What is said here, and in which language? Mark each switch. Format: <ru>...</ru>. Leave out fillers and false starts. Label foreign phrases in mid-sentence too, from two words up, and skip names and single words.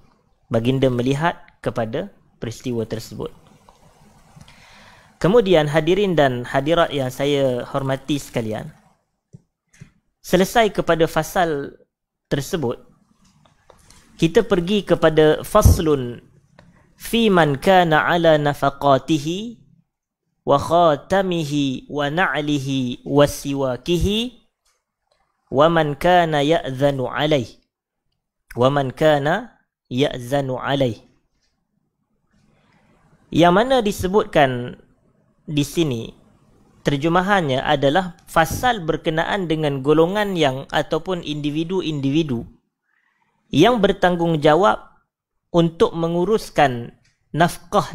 <ms>Baginda melihat kepada peristiwa tersebut. Kemudian hadirin dan hadirat yang saya hormati sekalian, selesai kepada fasal tersebut, kita pergi kepada</ms> <ar>فصل في من كان على نفقته وخاتمه ونعله وسواكه ومن كان يأذن عليه. ومن كان يأذن عليه.</ar> <ms>Yang mana disebutkan di sini, terjemahannya adalah fasal berkenaan dengan golongan yang ataupun individu-individu yang bertanggungjawab untuk menguruskan nafkah</ms>